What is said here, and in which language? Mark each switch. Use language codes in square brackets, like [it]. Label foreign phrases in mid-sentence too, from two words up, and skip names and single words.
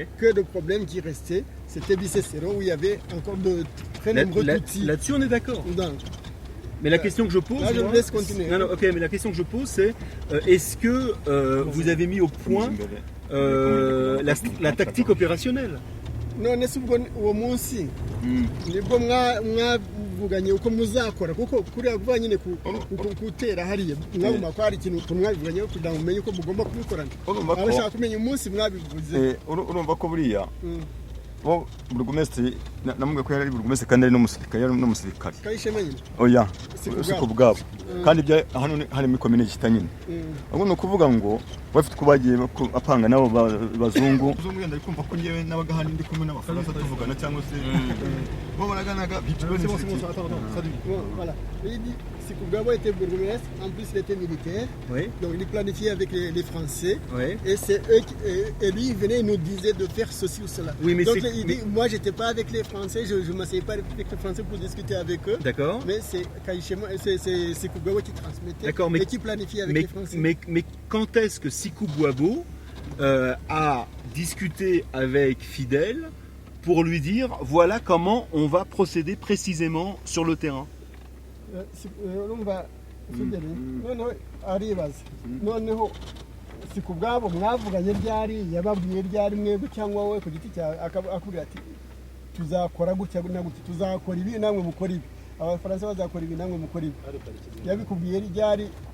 [fr] que le problème qui restait, c'était Bicécéro, où il y avait encore de très nombreux Tutsis. Là-dessus on est d'accord. Donc, Mais la question que je pose, là, je vous laisse continuer. Non, ok, mais la question que je pose c'est est-ce que vous avez mis au point la tactique opérationnelle? [rw] none si ubwo uwo munsi nibwo mwavuganye uko muzakora kuko kuriya kuvuga nyine gutera hariya mwagomba ko hari ikintu mwabivuganyeho kugira ngo mumenye uko mugomba kubikorana abashaka kumenya umunsi mwabivuze urumva ko buriya bo burugumesitiri namubwiye ko yari burugumesitiri kandi ari n'umusirikare Kayishema nyine oya Si si ku bwabo kandi hano harimo ikomine gita nyine ahubwo ni ukuvuga ngo bafite uko bagiye apanga n'abo bazungu wenda ari kumva ko ngewe n'abaga hano ndi kumwe n'abafaransa tuvugana cyangwa se bo baraganaga [fr] voilà. Il dit Sikugabo était bourgmestre, en plus il était militaire, Oui. donc il planifiait avec les Français, Oui. et c'est eux et lui il venait et nous disait de faire ceci ou cela. Oui, mais donc c'est- il dit, moi j'étais pas avec les Français, je ne m'asseyais pas avec les Français pour discuter avec eux, D'accord. mais c'est c'est Sikugabo qui transmettait D'accord, mais- et qui planifiait avec les Français. Mais quand est-ce que Sikou Boabo a discuté avec Fidel pour lui dire voilà comment on va procéder précisément sur le terrain? [rw] urumva Fidel noneho aribaza noneho Sikubwabo mwavuganye ryari yababwiye ryari mwebwe cyangwa wowe ku giti cyawe akubwira ati tuzakora gutya na gutya tuzakora ibi namwe mukora ibi abafaransa bazakora ibi namwe mukora ibi yabikubwiye ryari